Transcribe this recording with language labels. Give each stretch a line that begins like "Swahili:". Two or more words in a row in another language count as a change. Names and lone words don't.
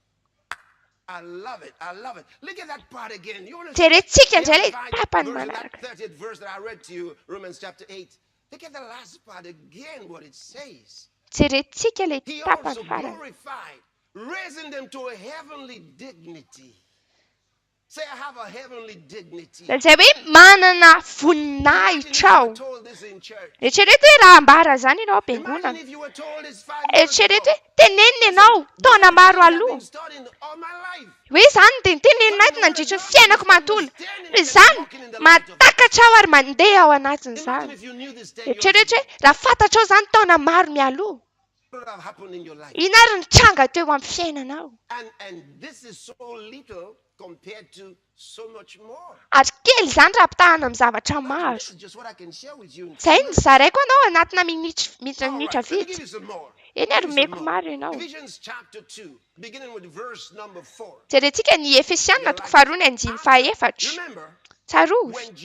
Malagasy: Jerentsika indray ilay tapany manaraka. Jerentsika ilay tapany farany.
English: Say, I have a heavenly dignity.
Malagasy: Zay hoe manana voninahitra aho.
English: Told this in church.
Malagasy: Eritrereto hoe raha ambara zany ianao am-piangonana.
English: If you were told this 5 years
Malagasy: Eritrereto hoe tenenina ianao taona maro aloha. Hoe zany dia nitenenina eto nandritra ny fiainako manontolo. Hoe zany matakatra aho ary mandeha ao anatin'izany. Eritrereto hoe raha fantatrao zany taona maro mialoha. Ina ary nitranga teo amin'ny fiainanao.
English: This is so little compared to so much more.
Malagasy: Ary kely zany raha pitahana amin'ny zavatra maro. Zay ny zaraiko anao anatina minitra vitsy. Eny ary meko maro ianao. Jerentsika ny Efesianina toko faharoa ny andiny fahaefatra. Tsarovy.